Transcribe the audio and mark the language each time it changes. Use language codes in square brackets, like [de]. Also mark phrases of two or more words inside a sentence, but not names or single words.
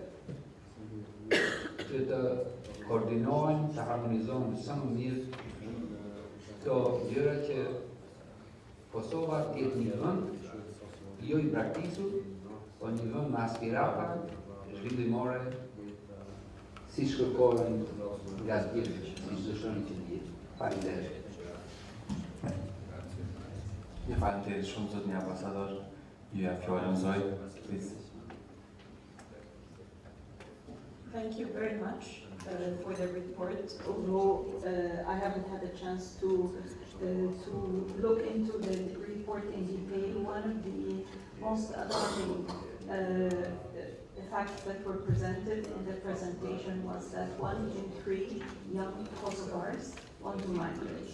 [sq] që të koordinohen, të harmonizohen sa më mirë këto gjëra që Kosova të jetë një vend jo i braktisur, po një vend me aspirata zhvillimore si shkërkohen nga të tjerë, si dëshirojnë që të jetë. Faleminderit. Ju faleminderit shumë zotni ambasador. Ju jap fjalën zoj. [en] Thank you very much for the report. Although I haven't had a chance to look into the report in detail, one of the most alarming facts that were presented in the presentation was that 1 in 3 young Kosovars want to migrate.